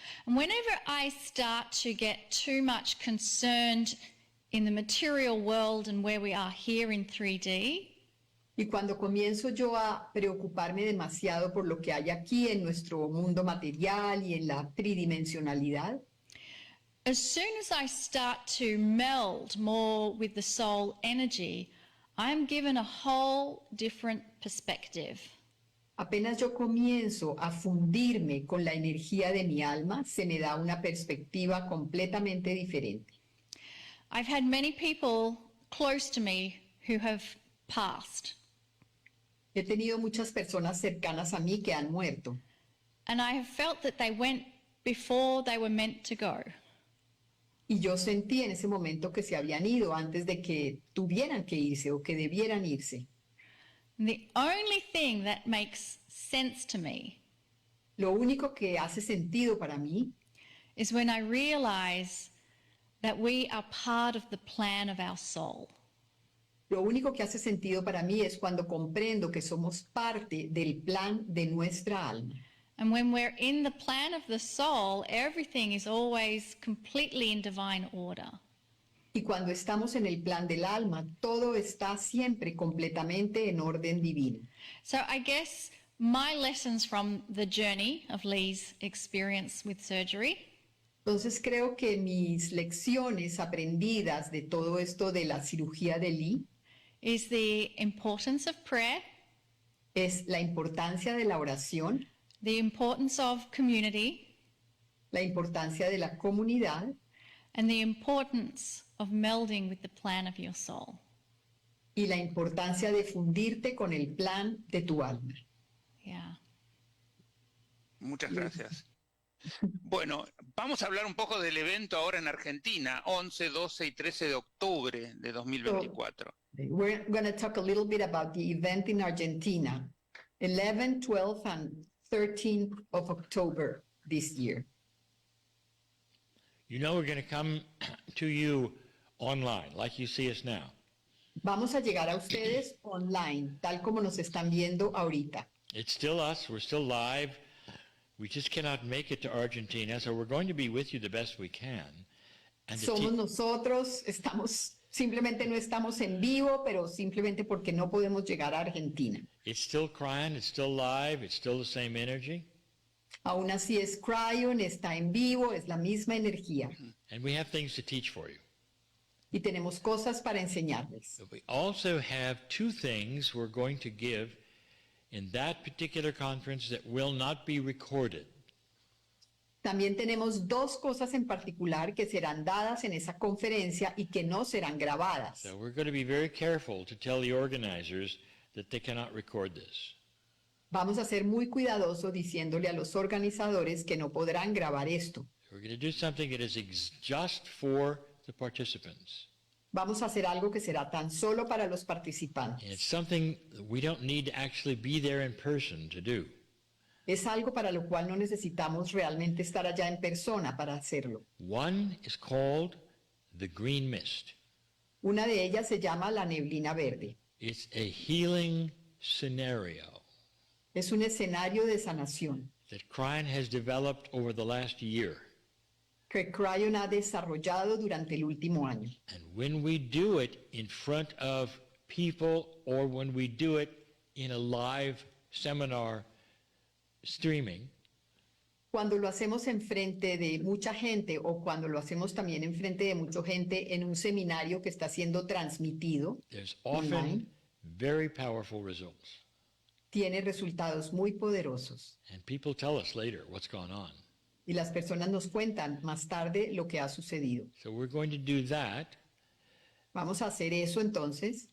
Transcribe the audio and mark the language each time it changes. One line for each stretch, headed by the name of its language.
English: And whenever I start to get too much concerned in the material world and where we are here in 3D,
Spanish: Y cuando comienzo yo a preocuparme demasiado por lo que hay aquí en nuestro mundo material y en la tridimensionalidad,
English: as soon as I start to meld more with the soul energy, I'm given a whole different perspective.
Spanish: apenas yo comienzo a fundirme con la energía de mi alma, se me da una perspectiva completamente diferente.
English: I've had many people close to me who have passed,
Spanish: He tenido muchas personas cercanas a mí que han muerto.
English: and I have felt that they went before they were meant to go.
Spanish: Y yo sentí en ese momento que se habían ido antes de que tuvieran que irse o que debieran irse.
English: And the only thing that makes sense to me
Spanish: Lo único que hace sentido para mí
English: is when I realize that we are part of the plan of our soul.
Spanish: Lo único que hace sentido para mí es cuando comprendo que somos parte del plan de nuestra alma.
English: And when we're in the plan of the soul, everything is always completely in divine order.
Spanish: Y cuando estamos en el plan del alma, todo está siempre completamente en orden divino.
English: So I guess my lessons from the journey of Lee's experience with surgery
Spanish: Entonces creo que mis lecciones aprendidas de todo esto de la cirugía de Lee
English: is the importance of prayer,
Spanish: es la importancia de la oración,
English: the importance of community,
Spanish: la importancia de la comunidad
English: and the importance of melding with the plan of your soul.
Spanish: y la importancia de fundirte con el plan de tu alma.
English: Yeah.
Spanish: Muchas gracias. Bueno, vamos a hablar un poco del evento ahora en Argentina, 11, 12 y 13 de octubre de 2024.
English: We're going to talk a little bit about the event in Argentina, 11, 12, and 13th of October this year. You know we're going to come to you online, like you see us now.
Spanish: Vamos a llegar a ustedes online, tal como nos están viendo ahorita.
English: It's still us. We're still live. We just cannot make it to Argentina, so we're going to be with you the best we can. And
Spanish: Somos nosotros, simplemente no estamos en vivo, pero simplemente porque no podemos llegar a Argentina.
English: it's still Kryon. It's still live. It's still the same energy.
Spanish: Aún así es Kryon, está en vivo, es la misma energía.
English: And we have things to teach for you.
Spanish: y tenemos cosas para enseñarles.
English: But we also have two things we're going to give in that particular conference that will not be recorded.
Spanish: También tenemos dos cosas en particular que serán dadas en esa conferencia y que no serán grabadas.
English: So we're going to be very careful to tell the organizers that they cannot record this.
Spanish: Vamos a ser muy cuidadosos diciéndole a los organizadores que no podrán grabar esto.
English: We're going to do something that is just for the participants.
Spanish: Vamos a hacer algo que será tan solo para los participantes.
English: And it's something that we don't need to actually be there in person to do.
Spanish: Es algo para lo cual no necesitamos realmente estar allá en persona para hacerlo.
English: One is called the green mist.
Spanish: Una de ellas se llama la neblina verde.
English: It's a healing scenario
Spanish: Es un escenario de sanación
English: that Kryon has developed over the last year.
Spanish: que Kryon ha desarrollado durante el último año.
English: And when we do it in front of people or when we do it in a live seminar streaming,
Spanish: Cuando lo hacemos en frente de mucha gente o cuando lo hacemos también en frente de mucha gente en un seminario que está siendo transmitido,
English: there's online, often very powerful results.
Spanish: tiene resultados muy poderosos.
English: And people tell us later what's gone on.
Spanish: Y las personas nos cuentan más tarde lo que ha sucedido.
English: So we're going to do that.
Spanish: Vamos a hacer eso entonces.